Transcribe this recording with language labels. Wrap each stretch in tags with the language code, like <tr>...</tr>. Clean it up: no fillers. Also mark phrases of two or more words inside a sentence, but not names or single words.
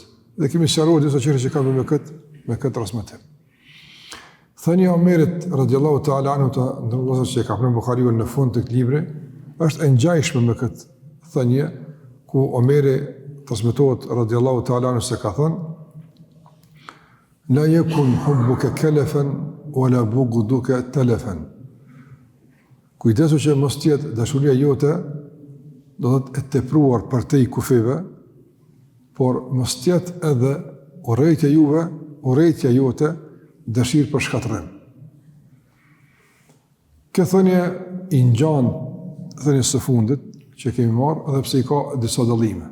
<sq>Dhe kemi sqaruar disa çështje që kanë me këtë transmetim. Thënia e Omerit</sq> <ar>رضي الله تعالى عنه</ar> <sq>të ndërlozur që ka pranuar Buhariu në fund të këtij libri, është e ngjashme me këtë thënie ku Omeri transmetohet</sq> <ar>رضي الله تعالى عنه</ar> <sq>se ka thënë:</sq> <ar>لا يكن حبك كلفا ولا بغضك تلفا.</ar> <sq>Kujdesu që mos të jetë dashuria jote do të thotë e tepruar për te i kufive, por mos të jetë edhe urrejtja jote dëshirë për shkatërrim. Këtë thënie i ngjan thënies së fundit që kemi marrë, edhe pse i ka disa dallime.</sq>